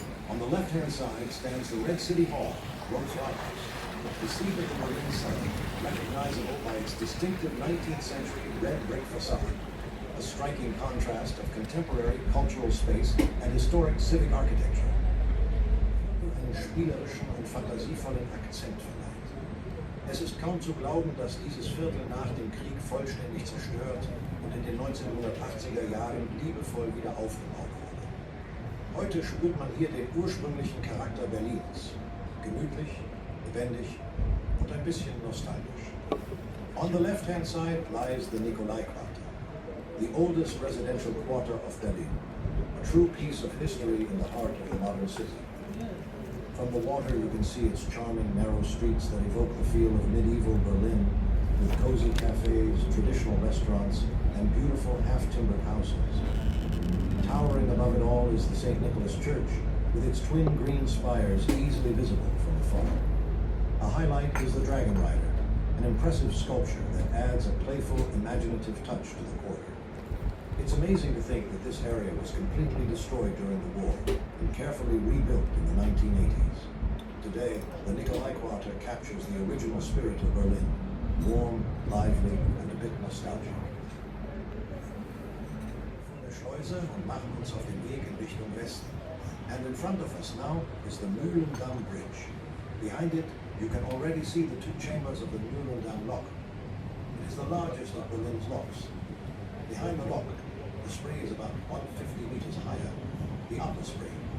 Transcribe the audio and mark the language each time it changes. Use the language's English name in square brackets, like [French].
[English] On the left-hand side stands the Red City Hall, Rose Lighthouse, the seat of the Berlin Senate, recognizable by its distinctive 19th century red brick facade, a striking contrast of contemporary cultural space and historic civic architecture. [German] Einen spielerischen und fantasievollen Akzent verleiht. Es ist kaum zu glauben, dass dieses Viertel nach dem Krieg vollständig zerstört und in den 1980er Jahren liebevoll wieder aufgebaut wurde. Heute spürt man hier den ursprünglichen Charakter Berlins. Gemütlich, lebendig und ein bisschen nostalgisch. [English] On the left-hand side lies the Nikolai Quarter, the oldest residential quarter of Berlin, a true piece of history in the heart of the modern city. From the water you can see its charming narrow streets that evoke the feel of medieval Berlin, with cozy cafes, traditional restaurants, and beautiful half-timbered houses. Towering above it all is the St. Nicholas Church, with its twin green spires easily visible from afar. A highlight is the Dragon Rider, an impressive sculpture that adds a playful, imaginative touch to the quarter. It's amazing to think that this area was completely destroyed during the war and carefully rebuilt in the 1980s. Today, the Nikolai Quarter captures the original spirit of Berlin, warm, lively, and a bit nostalgic. [German] Von der Schleuse und machen uns auf den Weg in Richtung Westen. [English] And in front of us now is the Mühlendamm Bridge. Behind it, you can already see the two chambers of the Mühlendamm lock. It is the largest of Berlin's locks. Behind the lock, the spray is about 150 meters higher, the upper spray.